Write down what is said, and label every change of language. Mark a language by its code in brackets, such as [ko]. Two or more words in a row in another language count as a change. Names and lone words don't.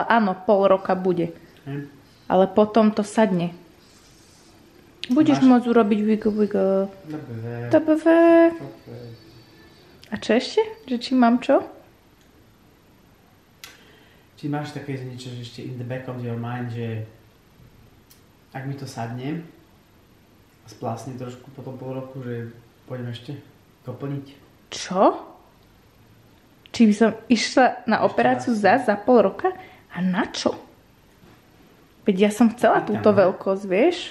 [sk] Áno, pol roka bude. Ale potom to sadne. Budeš môcť urobiť wiggle. Dobre. A čo ešte? Že či mám čo? Či máš také niečo, že ešte [en] in the back of your mind, [sk] že ak mi to sadne a splásne trošku po tom pol roku, že pôjdem ešte doplniť. Čo? či by som išla na operáciu za pol roka? A na čo? Veď ja som chcela túto veľkosť, vieš?